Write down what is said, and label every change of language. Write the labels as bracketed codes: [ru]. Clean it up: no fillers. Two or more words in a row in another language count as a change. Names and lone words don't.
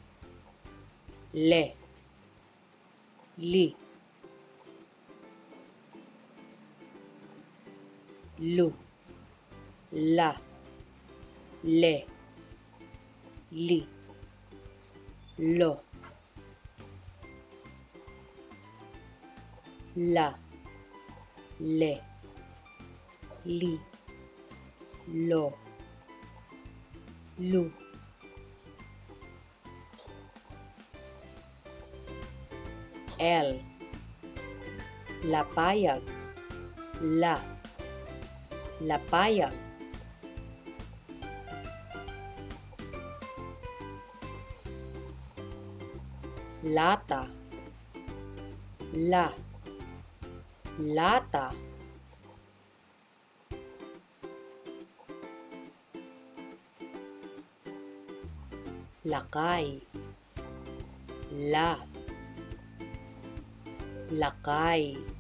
[ilo] Le Li Lu La Le Li Lo La Le Li Lo Lu L Lapayag La Lapayag Lata La Lata Lakay La Lakay